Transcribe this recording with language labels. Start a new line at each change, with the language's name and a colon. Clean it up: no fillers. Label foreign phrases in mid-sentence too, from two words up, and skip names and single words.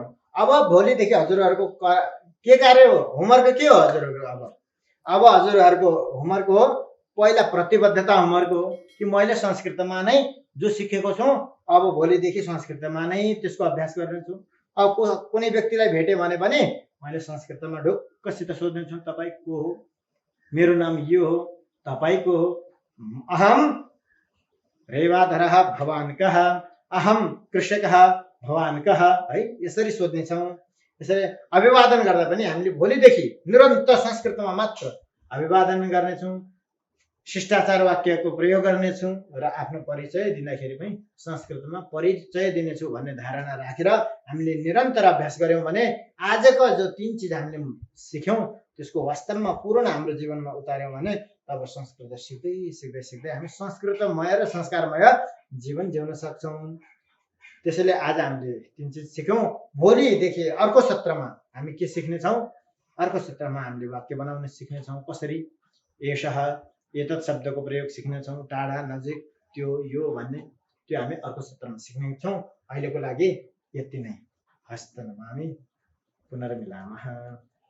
Nepali: अब भोलिदेखि हजुरहरूको के कार्य हो, होमवर्क के हो हजुरहरूको, अब हजुरहरूको होमवर्क हो पहिला प्रतिबद्धता होमवर्क हो कि मैले संस्कृतमा नै जो सिकेको छु अब भोलिदेखि संस्कृतमा नै त्यसको अभ्यास गर्नेछु। अब कुनै व्यक्तिलाई भेट्यो भने पनि मैले संस्कृतमा ढुक्कसित सोध्नेछु, तपाईँ को हो, मेरो नाम यो हो, तपाईँ को हो,
Sanskrit: अहम रेवाधरः भवान् कः, अहम कृषकः भवान् कः है।
Nepali: यसरी सोध्नेछौँ। यसरी अभिवादन गर्दा पनि हामीले भोलिदेखि निरन्तर संस्कृतमा मात्र अभिवादन गर्नेछौँ, शिष्टाचार वाक्यको प्रयोग गर्नेछौँ र आफ्नो परिचय दिँदाखेरि पनि संस्कृतमा परिचय दिनेछु भन्ने धारणा राखेर हामीले निरन्तर अभ्यास गऱ्यौँ भने आजको जो 3 चिज हामीले सिक्यौँ त्यसको वास्तवमा पूर्ण हाम्रो जीवनमा उतार्यौँ भने तब संस्कृत सिक्दै सिक्दै सिक्दै हामी संस्कृतमय र संस्कारमय जीवन जिउन सक्छौँ। त्यसैले आज हामीले 3 चिज सिक्यौँ। भोलिदेखि अर्को सत्रमा हामी के सिक्नेछौँ, अर्को सत्रमा हामीले वाक्य बनाउन सिक्नेछौँ, कसरी
Sanskrit: एषः एतत्
Nepali: शब्दको प्रयोग सिक्नेछौँ, टाढा नजिक त्यो यो भन्ने त्यो हामी अर्को सत्रमा सिक्नेछौँ। अहिलेको लागि यति नै।
Sanskrit: हस्त नमामि पुनर्मिलामः।